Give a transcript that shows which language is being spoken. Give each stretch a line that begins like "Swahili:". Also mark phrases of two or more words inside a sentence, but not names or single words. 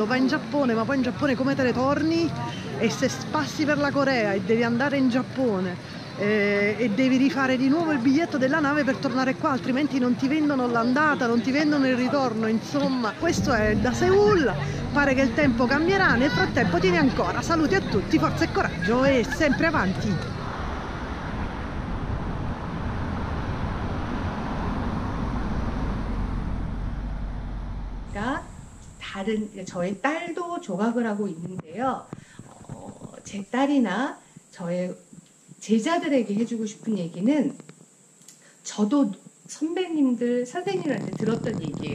Italian: Vai in Giappone, ma poi in Giappone come te ne torni? E se passi per la Corea e devi andare in Giappone e devi rifare di nuovo il biglietto della nave per tornare qua, altrimenti non ti vendono l'andata, non ti vendono il ritorno, insomma. Questo è da Seul, pare che il tempo cambierà, nel frattempo tieni ancora, saluti a tutti, forza e coraggio e sempre avanti!
Korean: 저의 딸도 조각을 하고 있는데요. 제 딸이나 저의 제자들에게 해주고 싶은 얘기는 저도 선배님들, 선생님한테 들었던 얘기예요.